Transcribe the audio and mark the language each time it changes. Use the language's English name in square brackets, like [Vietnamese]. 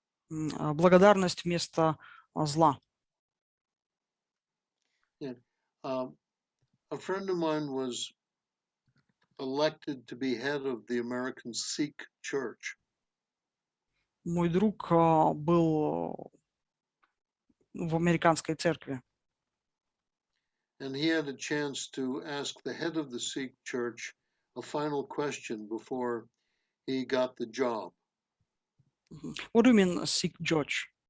[Russian] Благодарность вместо зла. [English] Yeah. A friend of mine was elected to be head of the American Sikh Church. [Russian] Мой друг был в американской церкви. [English] And he had a chance to ask the head of the Sikh Church a final question before he got the job. What do you mean Sikh church?